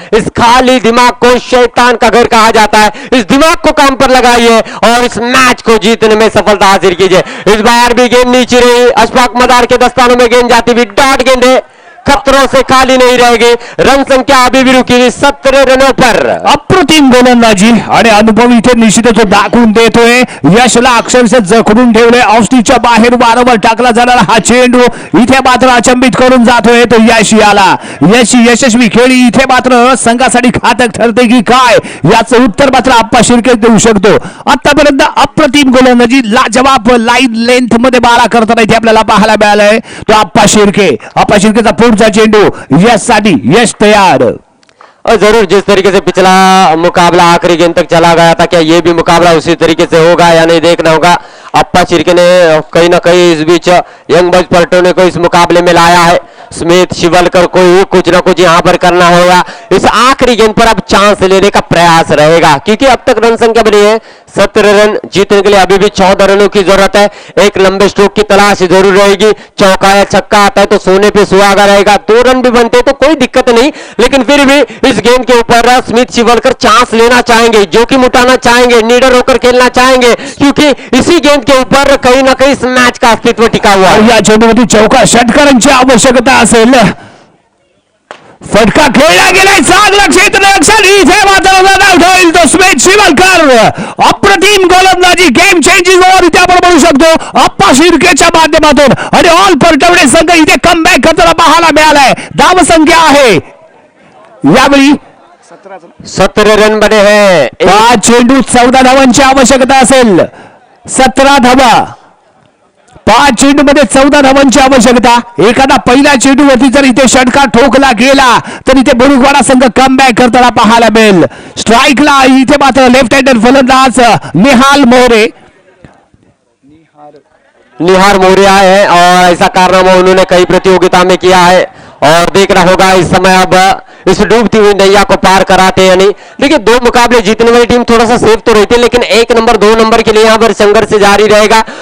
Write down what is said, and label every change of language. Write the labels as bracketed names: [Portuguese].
[Hindi] इस खाली दिमाग को शैतान का घर कहा जाता है। इस दिमाग को काम पर लगाइए और इस मैच को जीतने में सफलता हासिल कीजिए। इस बार भी गेंद नीचे रही, अशफाक मदार के दस्तानों में गेंद जाती हुई, डॉट गेंदे खतरों से खाली नहीं रहेगी। रन संख्या अभी भी रुकी 17 रनों पर। [Marathi] अप्रतिम गोलंदाजी आणि अनुभव इथे निश्चितच तो दाखवून देतोय। यशला अक्षरशः जखडून ठेवले। ऑफस्टिकच्या बाहेर वारंवार टाकला जाणारा हा चेंडू इथे मात्र अचंबित करून जातोय तो यश याला। यश यशस्वी खेळी इथे मात्र संघासाठी घातक ठरते की काय याचं उत्तर मात्र अप्पा शिर्के देऊ शकतो। आतापर्यंत अप्रतिम गोलंदाजी, लाजवाब लाईन लेंथ मध्ये मारा करताना इथे आपल्याला पाहायला मिळालंय तो अप्पा शिर्के। अप्पा शिर्केचा पुढचा चेंडू यश साठी, यश [Hindi] तैयार। और जरूर जिस तरीके से पिछला मुकाबला आखिरी गेंद तक चला गया था, क्या ये भी मुकाबला उसी तरीके से होगा या नहीं देखना होगा। अप्पा शिर्के ने कहीं ना कहीं इस बीच यंग बॉयज पलटोने को इस मुकाबले में लाया है। स्मिथ शिवलकर को ही कुछ ना कुछ यहां पर करना होगा। इस आखिरी गेंद पर अब चांस लेने का प्रयास रहेगा, क्योंकि अब तक रन संख्या बनी है 17 रन। जीतने के लिए अभी भी 14 रनों की जरूरत है। एक लंबे स्ट्रोक की तलाश जरूर रहेगी। चौका या छक्का आता है तो सोने पे सुहागा रहेगा। 2 रन भी बनते तो कोई दिक्कत नहीं, लेकिन फिर भी इस गेंद के ऊपर स्मिथ शिवलकर चांस लेना चाहेंगे, जोखिम उठाना चाहेंगे, निडर होकर खेलना चाहेंगे, क्योंकि इसी गेंद के ऊपर कहीं ना कहीं इस मैच का अस्तित्व टिका हुआ है। [Marathi] या चेंडूमध्ये चौका षटकारांची आवश्यकता असेल। फटका खेळला गेलाय, चांगला क्षेत्ररक्षण इथे मात्र रन होईल तो स्मिथ शिवलकर। अप्रतिम गोलंदाजी, गेम चेंजिंग ओव्हर इथे आपण म्हणू शकतो अप्पा शिर्केच्या माध्यमातून, आणि ऑल परटवडे संघ इथे कमबॅक करताना पाहायला मिळालाय। धाव संख्या आहे यावेळी [Hindi] 17 रन बने हैं। [Marathi] 5 चेंडू 14 धावांची आवश्यकता असेल। 17 धावा, 5 चेंडूमध्ये 14 धावांची आवश्यकता. एखादा पहिल्या चेंडूवरती जर इथे षटकार ठोकला गेला तर इथे मुरुगवाडा संघ कमबॅक करताना पाहायला मिळेल. स्ट्राईकला इथे मात्र लेफ्ट हँडर फलंदाज निहाल मोरे [Hindi] निहार मोरे आए हैं और ऐसा कारनामा उन्होंने कई प्रतियोगिता में किया है और देखना होगा इस समय अब इस डूबती हुई नैया को पार कराते या नहीं. देखिए, 2 मुकाबले जीतने वाली टीम थोड़ा सा सेफ तो रहती है, लेकिन 1 नंबर 2 नंबर के लिए यहाँ पर संघर्ष जारी रहेगा.